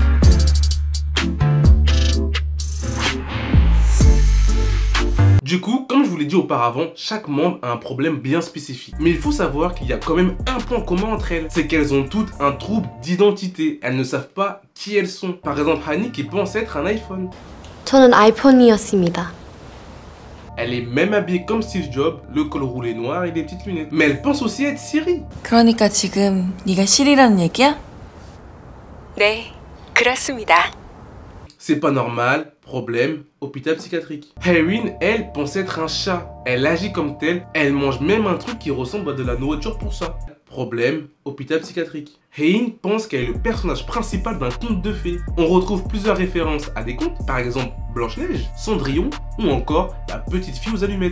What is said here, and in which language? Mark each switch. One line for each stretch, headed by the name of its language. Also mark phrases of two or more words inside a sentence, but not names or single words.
French: Du coup, comme je vous l'ai dit auparavant, chaque membre a un problème bien spécifique. Mais il faut savoir qu'il y a quand même un point commun entre elles. C'est qu'elles ont toutes un trouble d'identité. Elles ne savent pas qui elles sont. Par exemple, Hani qui pense être un iPhone.
Korean: 저는 아이폰이었습니다.
French: Elle est même habillée comme Steve Jobs, le col roulé noir et des petites lunettes. Mais elle pense aussi être Siri.
Korean: 그러니까 지금 네가 시리라는 얘기야? 네, 그렇습니다.
French: C'est pas normal, problème, hôpital psychiatrique. Erin, elle, pense être un chat. Elle agit comme tel, elle mange même un truc qui ressemble à de la nourriture pour ça. Problème, hôpital psychiatrique. Hein pense qu'elle est le personnage principal d'un conte de fées. On retrouve plusieurs références à des contes, par exemple Blanche-Neige, Cendrillon ou encore La petite fille aux allumettes.